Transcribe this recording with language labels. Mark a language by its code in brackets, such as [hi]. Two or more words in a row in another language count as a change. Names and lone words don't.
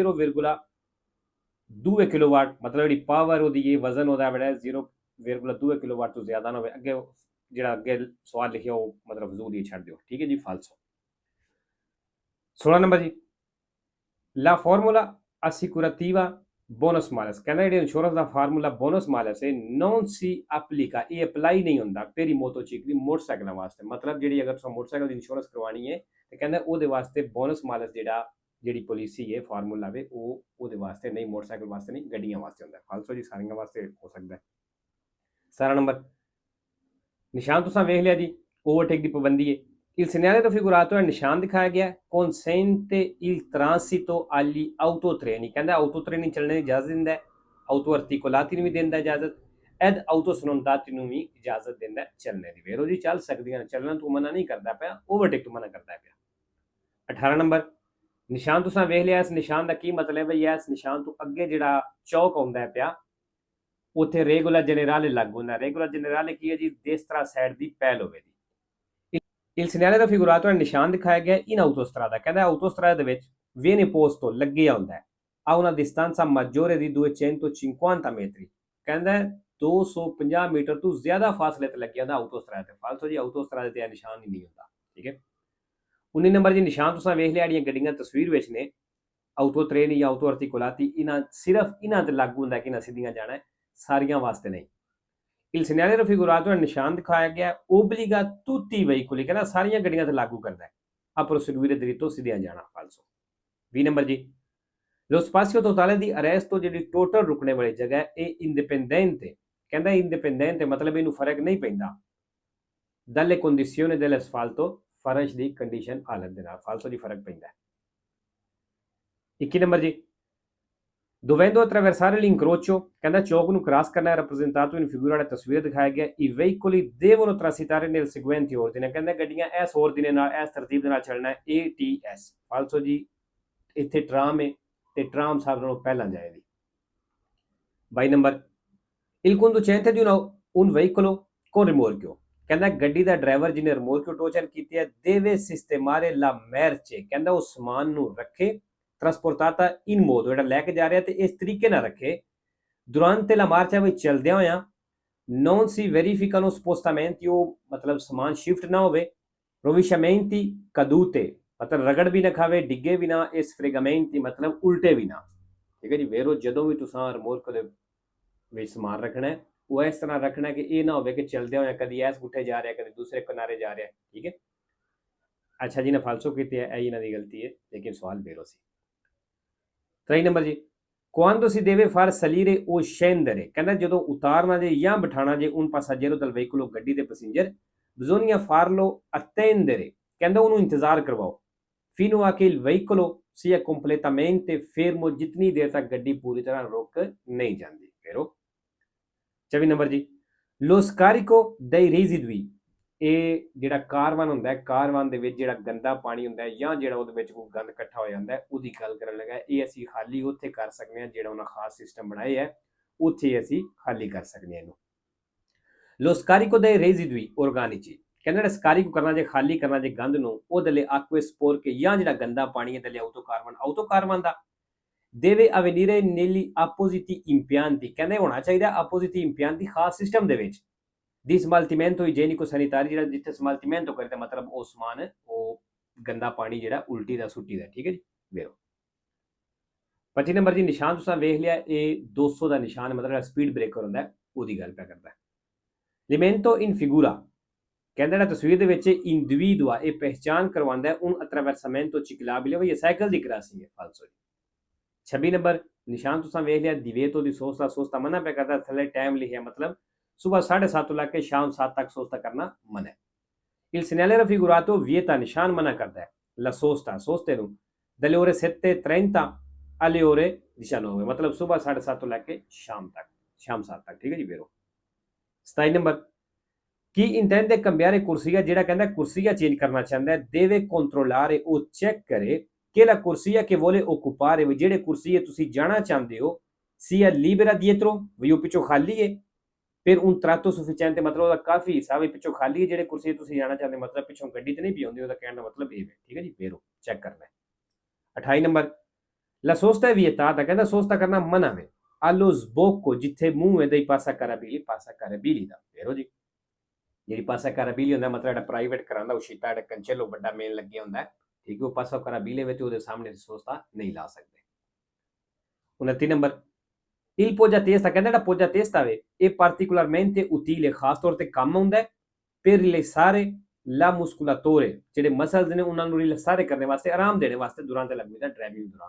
[pa] 0,2 kW ਮਤਲਬ ਜਿਹੜੀ ਪਾਵਰ ਉਹਦੀ ਇਹ ਵਜ਼ਨ ਉਹਦਾ ਜਿਹੜਾ 0,2 kW ਤੋਂ ਜ਼ਿਆਦਾ ਨਾ ਹੋਵੇ ਅੱਗੇ ਜਿਹੜਾ ਅੱਗੇ ਸਵਾਲ ਲਿਖਿਆ ਉਹ ਮਤਲਬ ਫਜ਼ੂਲ ਹੀ ਛੱਡ ਦਿਓ ਠੀਕ ਹੈ ਜੀ ਫਾਲਸੋ 16 ਨੰਬਰ ਜੀ [it] la formula assicurativa bonus malus [pa] ਕਹਿੰਦਾ ਜਿਹੜੇ ਇੰਸ਼ੋਰੈਂਸ ਦਾ ਫਾਰਮੂਲਾ [it] bonus malus [pa] ਹੈ [it] non si applica [pa] ਇਹ ਅਪਲਾਈ ਨਹੀਂ ਹੁੰਦਾ [it] per i motocicli [pa] ਮੋਟਰਸਾਈਕਲਾਂ ਵਾਸਤੇ ਮਤਲਬ ਜਿਹੜੀ ਅਗਰ ਤੁਸੀਂ ਮੋਟਰਸਾਈਕਲ ਦੀ ਇੰਸ਼ੋਰੈਂਸ ਕਰਵਾਉਣੀ ਹੈ ਤੇ ਕਹਿੰਦਾ ਉਹਦੇ ਵਾਸਤੇ [it] bonus malus [pa] ਜਿਹੜੀ ਪਾਲਿਸੀ ਹੈ ਫਾਰਮੂਲਾ ਵੇ ਉਹ ਉਹਦੇ ਵਾਸਤੇ ਨਹੀਂ ਮੋਟਰਸਾਈਕਲ ਵਾਸਤੇ ਨਹੀਂ ਗੱਡੀਆਂ ਵਾਸਤੇ ਹੁੰਦਾ ਫਾਲਸੋ ਜੀ ਸਾਰੀਆਂ ਵਾਸਤੇ ਹੋ ਸਕਦਾ 17 ਨੰਬਰ ਨਿਸ਼ਾਨ ਤੁਸੀਂ ਵੇਖ ਲਿਆ ਜੀ ਓਵਰਟੇਕ ਦੀ ਪਾਬੰਦੀ ਹੈ [it] il segnale raffigurato è [pa] ਨਿਸ਼ਾਨ ਦਿਖਾਇਆ ਗਿਆ [it] consente il transito agli autotreni [pa] ਕਹਿੰਦਾ autotreni ਚੱਲਣੇ ਦੀ ਇਜਾਜ਼ਤ ਦਿੰਦਾ ਹੈ [it] auto articolati [pa] ਨੂੰ ਵੀ ਦਿੰਦਾ ਇਜਾਜ਼ਤ [it] ed auto snontati [pa] ਨੂੰ ਵੀ ਇਜਾਜ਼ਤ ਦਿੰਦਾ ਚੱਲਣੇ ਦੀ ਵੇਰੋ ਜੀ ਚੱਲ ਸਕਦੀਆਂ ਚੱਲਣਾ ਤੂੰ ਮਨਾ ਨਹੀਂ ਕਰਦਾ ਪਿਆ ਓਵਰਟੇਕ ਤੋਂ ਮਨਾ ਕਰਦਾ ਪਿਆ 18 ਨੰਬਰ ਨਿਸ਼ਾਨ ਤੁਸੀਂ ਵੇਖ ਲਿਆ ਇਸ ਨਿਸ਼ਾਨ ਦਾ ਕੀ ਮਤਲਬ ਹੈ ਇਸ ਨਿਸ਼ਾਨ ਤੋਂ ਅੱਗੇ ਜਿਹੜਾ ਚੌਕ ਆਉਂਦਾ ਪਿਆ ਉੱਥੇ [it] regola generale [pa] ਲੱਗੂ ਹੁੰਦਾ [it] regola generale [pa] ਕੀ ਹੈ ਜੀ destra ਸਾਈਡ ਦੀ ਪਹਿਲ ਹੋਵੇਗੀ [it] il segnale raffigurato è [pa] ਨਿਸ਼ਾਨ ਦਿਖਾਇਆ ਗਿਆ [it] in autostrada [pa] ਕਹਿੰਦਾ autostrada ਦੇ ਵਿੱਚ [it] viene posto [pa] ਲੱਗਿਆ ਹੁੰਦਾ ਹੈ [it] a una distanza maggiore di 250 metri [pa] ਕਹਿੰਦਾ 250 ਮੀਟਰ ਤੋਂ ਜ਼ਿਆਦਾ ਫਾਸਲੇ ਤੇ ਲੱਗਿਆ ਹੁੰਦਾ autostrada ਤੇ ਫਾਲਸੋ ਜੀ autostrada ਤੇ ਨਿਸ਼ਾਨ ਹੀ ਨਹੀਂ ਹੁੰਦਾ ਠੀਕ ਹੈ 19 ਨੰਬਰ ਜੀ ਨਿਸ਼ਾਨ ਤੁਸੀਂ ਵੇਖ ਲਿਆ ਜਿਹੜੀਆਂ ਗੱਡੀਆਂ ਤਸਵੀਰ ਵਿੱਚ ਨੇ [it] auto treni [pa] ਜਾਂ [it] auto articolati [pa] ਸਿਰਫ ਇਹਨਾਂ ਤੇ ਲਾਗੂ ਹੁੰਦਾ ਕਿ ਇਹਨਾਂ ਸਿੱਧੀਆਂ ਜਾਣਾ ਸਾਰੀਆਂ ਵਾਸਤੇ ਨਹੀਂ [it] il segnale raffigurato è [pa] ਨਿਸ਼ਾਨ ਦਿਖਾਇਆ ਗਿਆ [it] obbliga tutti i veicoli [pa] ਕਹਿੰਦਾ ਸਾਰੀਆਂ ਗੱਡੀਆਂ ਤੇ ਲਾਗੂ ਕਰਦਾ ਹੈ [it] a proseguire dritto [pa] ਸਿੱਧਿਆਂ ਜਾਣਾ ਫਾਲਸੋ 20 ਨੰਬਰ ਜੀ [it] lo spazio totale di arresto [pa] ਜਿਹੜੀ ਟੋਟਲ ਰੁਕਣੇ ਵਾਲੀ ਜਗ੍ਹਾ ਹੈ ਇਹ indipendente ਕਹਿੰਦਾ indipendente ਮਤਲਬ ਇਹਨੂੰ ਫਰਕ ਨਹੀਂ ਪੈਂਦਾ [it] dalle condizioni dell'asfalto [pa] ਫਰਸ਼ ਦੀ ਕੰਡੀਸ਼ਨ ਹਾਲਤ ਦੇ ਨਾਲ ਫਾਲਸੋ ਦੀ ਫਰਕ ਪੈਂਦਾ 21 ਨੰਬਰ ਜੀ [it] dovendo attraversare l'incrocio [pa] ਕਹਿੰਦਾ ਚੌਕ ਨੂੰ ਕ੍ਰਾਸ ਕਰਨਾ ਹੈ [it] rappresentato in figura [pa] ਵਾਲਾ ਤਸਵੀਰ ਦਿਖਾਇਆ ਗਿਆ [it] i veicoli devono transitare nel seguente ordine [pa] ਕਹਿੰਦਾ ਗੱਡੀਆਂ ਇਸ ordine ਨਾਲ ਇਸ ਤਰਤੀਬ ਦੇ ਨਾਲ ਚੱਲਣਾ ਹੈ ATS ਫਾਲਸੋ ਜੀ ਇੱਥੇ ਟਰਾਮ ਹੈ ਤੇ ਟਰਾਮ ਸਭ ਨਾਲੋਂ ਪਹਿਲਾਂ ਜਾਏਗੀ 22 ਨੰਬਰ [it] il conducente di un veicolo con rimorchio [pa] ਕਹਿੰਦਾ ਗੱਡੀ ਦਾ ਡਰਾਈਵਰ ਜਿਹਨੇ ਰਿਮੋਰਕਿਓ ਟੋਚਨ ਕੀਤੀ ਹੈ [it] deve sistemare la merce [pa] ਕਹਿੰਦਾ ਉਹ ਸਮਾਨ ਨੂੰ ਰੱਖੇ [it] trasportata in modo [pa] ਜਿਹੜਾ ਲੈ ਕੇ ਜਾ ਰਿਹਾ ਤੇ ਇਸ ਤਰੀਕੇ ਨਾਲ ਰੱਖੇ [it] durante la marcia [pa] ਵਿੱਚ ਚੱਲਦਿਆਂ ਹੋਇਆਂ [it] non si verificano spostamenti [pa] ਉਹ ਮਤਲਬ ਸਮਾਨ ਸ਼ਿਫਟ ਨਾ ਹੋਵੇ [it] rovesciamenti cadute [pa] ਮਤਲਬ ਰਗੜ ਵੀ ਨਾ ਖਾਵੇ ਡਿੱਗੇ ਵੀ ਨਾ ਇਸ ਫ੍ਰੇਗਮੈਂਟੀ ਮਤਲਬ ਉਲਟੇ ਵੀ ਨਾ ਠੀਕ ਹੈ ਜੀ ਵੇਰੋ ਜਦੋਂ ਵੀ ਤੁਸੀਂ ਰਿਮੋਰਕ ਦੇ ਵਿੱਚ ਸਮਾਨ ਰੱਖਣਾ ਹੈ ਉਹ ਇਸ ਤਰ੍ਹਾਂ ਰੱਖਣਾ ਕਿ ਇਹ ਨਾ ਹੋਵੇ ਕਿ ਚੱਲਦਿਆਂ ਹੋਇਆਂ ਕਦੀ ਇਸ ਗੁੱਠੇ ਜਾ ਰਿਹਾ ਕਦੀ ਦੂਸਰੇ ਕਿਨਾਰੇ ਜਾ ਰਿਹਾ ਠੀਕ ਹੈ ਅੱਛਾ ਜੀ ਨੇ ਫਾਲਸੋ ਕੀਤੀ ਹੈ ਇਹ ਇਹਨਾਂ ਦੀ ਗਲਤੀ ਹੈ ਲੇਕਿਨ ਸਵਾਲ ਵੇਰੋ ਸੀ 23 ਨੰਬਰ ਜੀ [it] quando si deve far salire o scendere, [pa] ਕਹਿੰਦਾ ਜਦੋਂ ਉਤਾਰਨਾ ਜੇ ਜਾਂ ਬਿਠਾਣਾ ਜੇ [it] un passaggero dal veicolo, [pa] ਗੱਡੀ ਦੇ ਪੈਸੇਂਜਰ, [it] bisogna farlo attendere, [pa] ਕਹਿੰਦਾ ਉਹਨੂੰ ਇੰਤਜ਼ਾਰ ਕਰਵਾਓ, [it] fino a che il veicolo sia completamente fermo, [pa] ਜਿਤਨੀ ਦੇਰ ਤੱਕ ਗੱਡੀ ਪੂਰੀ ਤਰ੍ਹਾਂ ਰੁਕ ਨਹੀਂ ਜਾਂਦੀ। ਫੇਰੋ 24 ਨੰਬਰ ਜੀ, [it] lo scarico dei residui, [pa] ਇਹ ਜਿਹੜਾ ਕਾਰਵਾਨ ਹੁੰਦਾ ਹੈ, ਕਾਰਵਾਨ ਦੇ ਵਿੱਚ ਜਿਹੜਾ ਗੰਦਾ ਪਾਣੀ ਹੁੰਦਾ ਹੈ ਜਾਂ ਜਿਹੜਾ ਉਹਦੇ ਵਿੱਚ ਕੋਈ ਗੰਦ ਇਕੱਠਾ ਹੋ ਜਾਂਦਾ ਹੈ ਉਹਦੀ ਗੱਲ ਕਰਨ ਲੱਗਾ। ਇਹ ਅਸੀਂ ਖਾਲੀ ਉੱਥੇ ਕਰ ਸਕਦੇ ਹਾਂ ਜਿਹੜਾ ਉਹਨਾਂ ਖਾਸ ਸਿਸਟਮ ਬਣਾਏ ਹੈ, ਉੱਥੇ ਅਸੀਂ ਖਾਲੀ ਕਰ ਸਕਦੇ ਹਾਂ ਇਹਨੂੰ। [it] lo scarico dei residui organici, [pa] ਕਹਿੰਦਾ ਜਿਹੜਾ scarico ਕਰਨਾ ਜੇ ਖਾਲੀ ਕਰਨਾ ਜੇ ਗੰਦ ਨੂੰ, ਉਹਦੇ ਲਈ [it] acque sporche [pa] ਜਾਂ ਜਿਹੜਾ ਗੰਦਾ ਪਾਣੀ ਹੈ ਦੇ ਲਈ autocarvan ਦਾ [it] deve avvenire negli appositi impianti, [pa] ਕਹਿੰਦੇ ਹੋਣਾ ਚਾਹੀਦਾ [it] appositi impianti [pa] ਖਾਸ ਸਿਸਟਮ ਦੇ ਵਿੱਚ, [it] di smaltimento igienico sanitario, [pa] ਜਿਹੜਾ ਜਿੱਥੇ ਸਮਾਲਟੀਮੈਂਟੋ ਕਰਦੇ ਮਤਲਬ ਉਹ ਸਮਾਨ ਉਹ ਗੰਦਾ ਪਾਣੀ ਜਿਹੜਾ ਉਲਟੀ ਦਾ ਸੁੱਟੀ ਦਾ। ਠੀਕ ਹੈ ਜੀ, ਵੇਖੋ 25 ਨੰਬਰ ਜੀ, ਨਿਸ਼ਾਨ ਤੁਸੀਂ ਵੇਖ ਲਿਆ, ਇਹ 200 ਦਾ ਨਿਸ਼ਾਨ ਮਤਲਬ ਸਪੀਡ ਬ੍ਰੇਕਰ ਹੁੰਦਾ ਉਹਦੀ ਗੱਲ ਪਿਆ ਕਰਦਾ। [it] l'elemento in figura, [pa] ਕਹਿੰਦਾ ਜਿਹੜਾ ਤਸਵੀਰ ਦੇ ਵਿੱਚ ਇੰਡੀਵਿਡੂਆ, ਇਹ ਪਹਿਚਾਨ ਕਰਵਾਉਂਦਾ [it] un attraversamento ciclabile, [pa] ਇਹ ਸਾਈਕਲ ਦੀ ਕ੍ਰਾਸਿੰਗ ਹੈ, ਫਾਲਸੋ। 26 ਨੰਬਰ ਨਿਸ਼ਾਨ ਤੁਸੀਂ ਵੇਖ ਲਿਆ, [it] divieto di sosta [pa] ਮਨਾ ਪਿਆ ਕਰਦਾ, ਥੱਲੇ ਟਾਈਮ ਲਿਖਿਆ ਮਤਲਬ सुबह 7:30 ਤੋਂ ਲੈ ਕੇ ਸ਼ਾਮ 7 ਤੱਕ ਸੋਸਤਾ ਕਰਨਾ ਮਨਾ ਹੈ। [it] il segnale raffigurato vieta, [pa] ਨਿਸ਼ਾਨ ਮਨਾ ਕਰਦਾ ਹੈ [it] la sosta, [pa] ਸੋਸਤੇ ਨੂੰ [it] dalle ore 7:30 alle ore 19, [pa] ਮਤਲਬ ਸੁਬਹ 7:30 ਤੋਂ ਲੈ ਕੇ ਸ਼ਾਮ 7 ਤੱਕ। ਠੀਕ ਹੈ ਜੀ, ਵੇਰੋ 27 ਨੰਬਰ, ਕੀ [it] intende cambiare corsia, [pa] ਜਿਹੜਾ ਕਹਿੰਦਾ ਕੁਰਸੀਆ ਚੇਂਜ ਕਰਨਾ ਚਾਹੁੰਦਾ ਹੈ, [it] deve controllare, [pa] ਉਹ ਚੈੱਕ ਕਰੇ ਕਿ [it] la corsia che vuole occupare, [pa] ਜਿਹੜੇ ਕੁਰਸੀਏ ਤੁਸੀਂ ਜਾਣਾ ਚਾਹੁੰਦੇ ਹੋ, [it] sia libera dietro, [pa] ਵੀ ਉਹ ਪਿੱਛੋਂ ਖਾਲੀ ਹੈ, ਫਿਰ [it] un tratto sufficiente, [pa] ਮਤਲਬ ਉਹਦਾ ਕਾਫੀ ਹਿੱਸਾ ਵੀ ਪਿੱਛੋਂ ਖਾਲੀ ਹੈ, ਜਿਹੜੇ ਕੁਰਸੀ ਤੁਸੀਂ ਜਾਣਾ ਚਾਹੁੰਦੇ ਮਤਲਬ ਪਿੱਛੋਂ ਗੱਡੀ ਤੇ ਨਹੀਂ ਪਈ ਹੁੰਦੀ, ਉਹਦਾ ਕਹਿਣ ਦਾ ਮਤਲਬ ਇਹ ਹੈ। ਠੀਕ ਹੈ ਜੀ, ਵੇਰੋ ਚੈੱਕ ਕਰਨਾ ਹੈ। 28 ਨੰਬਰ, [it] la sosta è vietata, [pa] ਕਹਿੰਦਾ ਸੋਸਤਾ ਕਰਨਾ ਮਨਾ ਹੈ, [it] allo sbocco, [pa] ਜਿੱਥੇ ਮੂੰਹ ਹੈ [it] dei passacarabili [pa] ਦਾ। ਵੇਰੋ ਜੀ, ਜਿਹੜੀ passacarabili ਹੁੰਦਾ ਮਤਲਬ ਜਿਹੜਾ ਪ੍ਰਾਈਵੇਟ ਕਰਾਂਦਾ uscita, ਜਿਹੜਾ ਕੰਚੇਲੋ ਵੱਡਾ ਮੇਨ ਲੱਗਿਆ ਹੁੰਦਾ, ਠੀਕ ਹੈ, ਉਹ passacarabili ਵਿੱਚ ਉਹਦੇ ਸਾਹਮਣੇ ਸੋਸਤਾ ਨਹੀਂ ਲਾ ਸਕਦੇ। 29 ਨੰਬਰ, [it] il poggiatesta, [pa] ਕਹਿੰਦਾ ਜਿਹੜਾ poggiatesta ਵੇ ਇਹ [it] particolarmente utile, [pa] ਖਾਸ ਤੌਰ ਤੇ ਕੰਮ ਆਉਂਦਾ ਹੈ [it] per rilassare la muscolatore, [pa] ਜਿਹੜੇ ਮਸਲਸ ਨੇ ਉਹਨਾਂ ਨੂੰ ਰਿਲੈਕਸਾਰੇ ਕਰਨ ਵਾਸਤੇ, ਆਰਾਮ ਦੇਣ ਵਾਸਤੇ [it] durante la guida, [pa] ਡਰਾਈਵਿੰਗ ਦੌਰਾਨ।